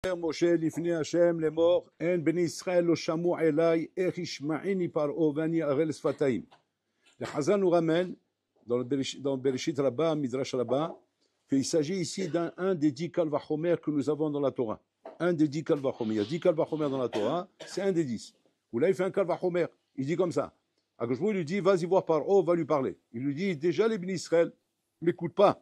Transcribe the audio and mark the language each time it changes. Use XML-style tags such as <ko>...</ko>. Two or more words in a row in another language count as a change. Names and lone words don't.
<he>משה לפני השם לאמור, אין בני ישראל לא שמעו אליי, איך ישמעני פרעה ואני ערל לשפתיים.</he> <fr>Chazal nous ramène dans Bereshit Rabbah, Midrash Rabbah, qu'il s'agit ici d'un des 10</fr> <he>קל וחומר</he> <fr>que nous avons dans la Torah. Un des 10</fr> <he>קל וחומר.</he> <fr>Il y a 10</fr> <he>קל וחומר</he> <fr>dans la Torah, c'est un des 10. Où là, il fait un</fr> <he>קל וחומר.</he> <fr>Il dit comme ça. Akadosh lui dit, vas-y voir Paro, va lui parler. Il lui dit, déjà les bénis Israël ne m'écoutent pas.</fr>